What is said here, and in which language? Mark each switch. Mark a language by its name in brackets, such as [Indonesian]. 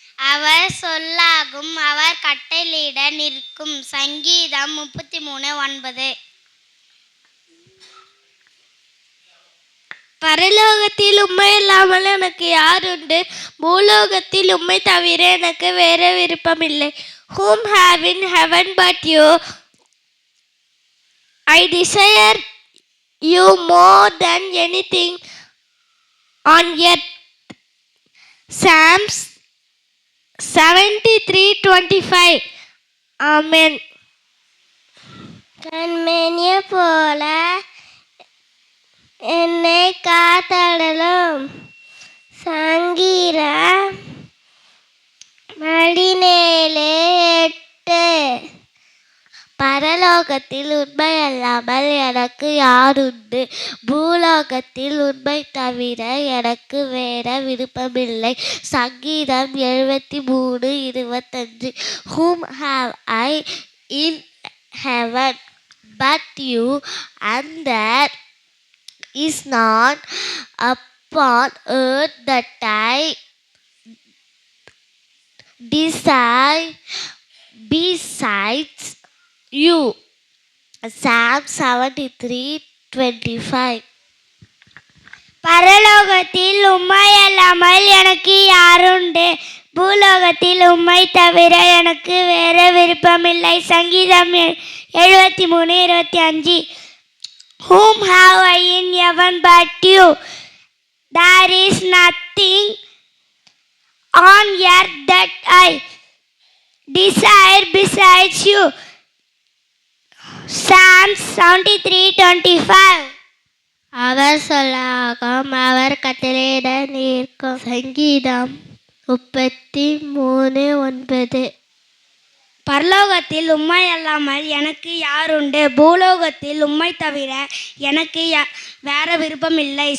[Tamil] அவர் சொல்லாகும், அவர் கட்டளையிட நிற்கும். சங்கீதம் 33 9. பரலோகத்தில் உம்மை இல்லாமல் எனக்கு யார் உண்டு? பூலோகத்தில் உம்மை தவிர எனக்கு வேற விருப்பமில்லை. [English] Whom have in heaven but you? I desire you more than anything on earth. Psalms 73:25. Amen. [Tamil] கண்மணிய போல என்னை காத்தடலும். சங்கீதம் 17:8. பரலோகத்தில் உண்மை அல்லாமல் எனக்கு யாருண்டு? பூலோகத்தில் உண்மை தவிர எனக்கு வேற விருப்பமில்லை. சங்கீதம் 73 25. [English] Whom have I in heaven but you, and there is none upon earth that I desire besides you. Psalm 73:25. [Tamil] பரலோகத்தில் உம்மை அல்லாமல் எனக்கு யாருண்டு? பூலோகத்தில் உம்மை தவிர எனக்கு வேற விருப்பமில்லை. சங்கீதம் 73 25. [English] Whom have I in heaven but you? There is nothing on earth that I desire besides you. Psalms 73:25. [Tamil] அவர் சொல்லாகும், அவர் கட்டளையிட நிற்கும். சங்கீதம் 33 9. பரலோகத்தில் உம்மை அல்லாமல் எனக்கு யாருண்டு? பூலோகத்தில் உம்மை தவிர எனக்கு வேற விருப்பமில்லை.